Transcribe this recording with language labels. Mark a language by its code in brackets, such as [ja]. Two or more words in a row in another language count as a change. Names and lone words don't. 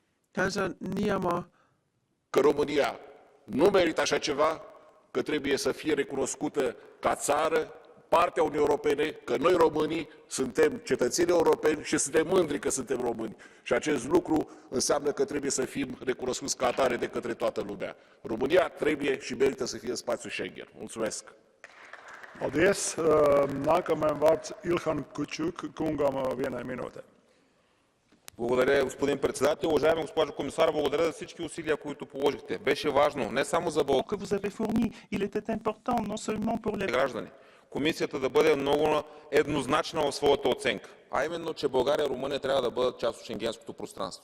[ro] că România nu merită așa ceva, că trebuie să fie recunoscută ca țară, partea Uniunii Europene, că noi românii suntem cetățeni europeni și suntem mândri că suntem români. Și acest lucru înseamnă că trebuie să fim recunoscuți ca atare de către toată lumea. România trebuie și merită să fie în spațiul Schengen. Mulțumesc! [lv] Paldies. Nākamajam vārds Ilhan Kučuk kungam vienai minūtei. [bg] Благодаря, господин председател. Уважаеми госпожо комисар, благодаря за всички усилия, които положихте. Беше важно не само за граждани. Комисията да бъде много еднозначна в своята оценка, а именно, че България и Румъния трябва да бъдат част от шенгенското пространство.